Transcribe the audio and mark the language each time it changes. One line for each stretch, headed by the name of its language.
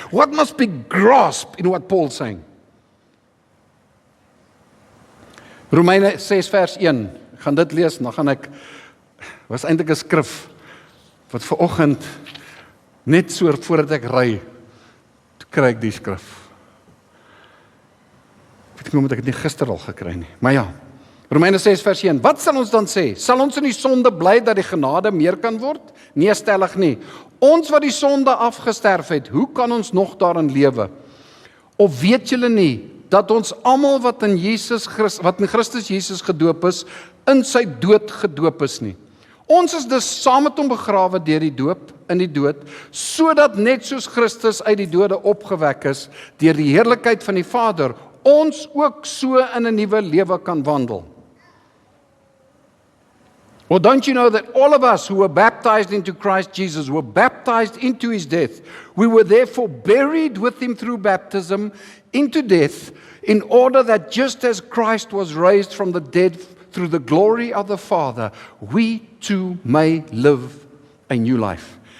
English: What must be grasped in what Paul's saying?
Afrikaans: Romeine 6 vers 1, ek gaan dit lees, dan gaan ek, was eintlik 'n skrif, wat vanoggend, net so voordat ek ry, toe kry ek die skrif. Ek weet nie moet ek het nie gister al gekry nie, maar ja, Romeine 6 vers 1, wat sal ons dan sê? Sal ons in die sonde bly dat die genade meer kan word? Nee, stellig nie. Ons wat die sonde afgesterf het, hoe kan ons nog daarin lewe? Of weet julle nie, dat ons almal wat in Christus Jesus gedoop is, in sy dood gedoop is nie. Ons is dus saam met hom begrawe deur die doop in die dood, sodat net soos Christus uit die dode opgewek is deur die heerlikheid van die Vader, ons ook so in 'n nuwe lewe kan wandel.
English: Well, don't you know that all of us who were baptized into Christ Jesus were baptized into his death? We were therefore buried with him through baptism into death, in order that just as Christ was raised from the dead through the glory of the Father, we too may live a new life.